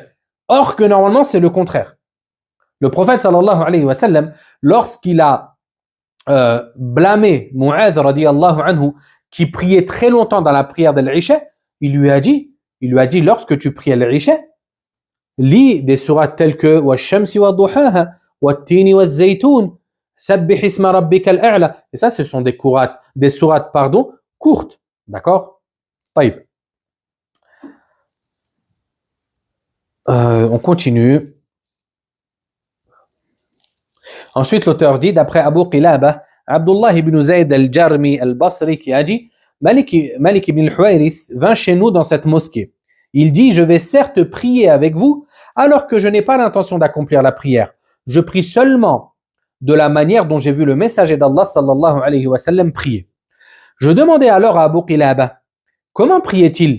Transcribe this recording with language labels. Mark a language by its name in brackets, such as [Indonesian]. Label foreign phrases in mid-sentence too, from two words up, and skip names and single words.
[French] Or que normalement, c'est le contraire. Le prophète [Arabic] صلى الله عليه وسلم, [French] lorsqu'il a blâmé Mu'adh [Arabic] رضي الله عنه, [French] qui priait très longtemps dans la prière d'al-Isha, il lui a dit, lorsque tu pries al-Isha, lis des sourates telles que Wash-shamsi wa duhaha, Wat-tini wa-zaytoun, Sabbih isma rabbika al-a'la. Et ça, ce sont des sourates, courtes. D'accord? Taïb. On continue. Ensuite, l'auteur dit, d'après Abu Qilaba, Abdullah ibn Zayd al-Jarmi al-Basri qui a dit, Malik ibn al-Huwayrith vint chez nous dans cette mosquée. Il dit, je vais certes prier avec vous, alors que je n'ai pas l'intention d'accomplir la prière. Je prie seulement de la manière dont j'ai vu le messager d'Allah [Arabic] صلى الله عليه وسلم [French] prier. Je demandai alors à Abu Qilaba, comment priait-il?